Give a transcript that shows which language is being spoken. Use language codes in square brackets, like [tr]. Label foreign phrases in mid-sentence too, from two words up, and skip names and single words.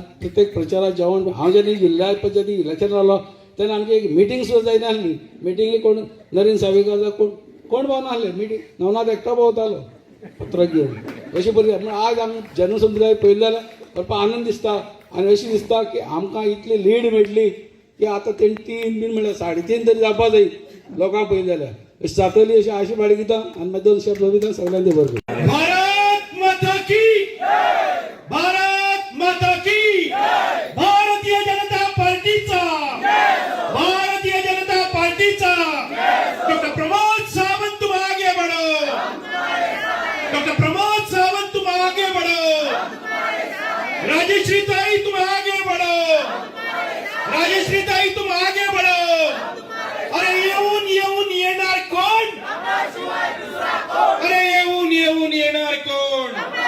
[kok] प्रत्येक प्रचाराक जेवण हांव जेन्ना जिल्ल्या पंचायती इलेक्शन रावलो तेन्ना आमची एक मिटींग सुद्दां जायना आसली मिटींगेक कोण नरेन सावयकर जावं कोण भोंवना आसले मिटींग नवनाथ एकटो भोंवतालो पत्र घेवन अशी परिस्थिती आज आमी जनसमुदाय पळयलें जाल्यार भरपूर आनंद दिसता आनी अशी दिसता की आमकां इतली लीड मेळटली की आतां तेणी 3 बीन म्हळ्यार 3.5 तरी जावपा जाय लोकांक पळयलें जाल्यार अशी जातली अशी आशा बाळगिता आनी मागीर 2 शब्द उलयता सगळ्यांचे बरोबर [hi] भारत माता की भारत माता की भारतीय जनता पार्टीचा भारतीय जनता पार्टीचा डॉक्टर प्रमोद सावंत तुम आगे बढ़ो डॉक्टर प्रमोद सावंत तुम आगे बढ़ो राजश्री ताई तुम आगे बढ़ो राजश्री ताई तुम आगे बढ़ो [mr] अरे येऊन येऊन येणार कोण अरे येऊन येऊन येणार कोण